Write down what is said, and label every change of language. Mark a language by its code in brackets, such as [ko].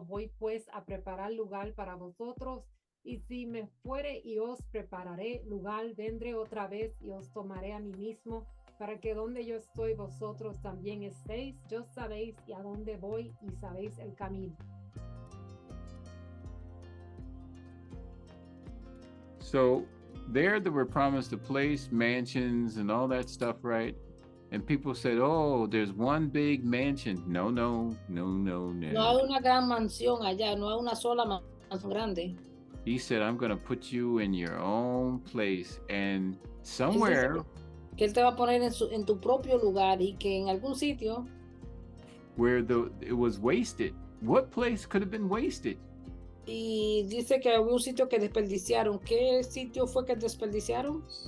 [es] Voy pues a preparar lugar para vosotros. Y si me fuere y os prepararé lugar, vendré otra vez y os tomaré a mí mismo, para que donde yo estoy, vosotros también estéis. Yo sabéis y a dónde voy y sabéis el camino. [en] So there they were promised a place, mansions, and all that stuff, right? And people said, oh, there's one big mansion. No. [es] No hay una gran mansión allá, no hay una sola mansión grande. [en] He said, I'm going to put you in your own place, and somewhere [es] que él te va a poner en tu propio lugar, y que en algún sitio [en] where it was wasted. What place could have been wasted? [es] Y dice que había un sitio que desperdiciaron. ¿Qué sitio fue que desperdiciaron?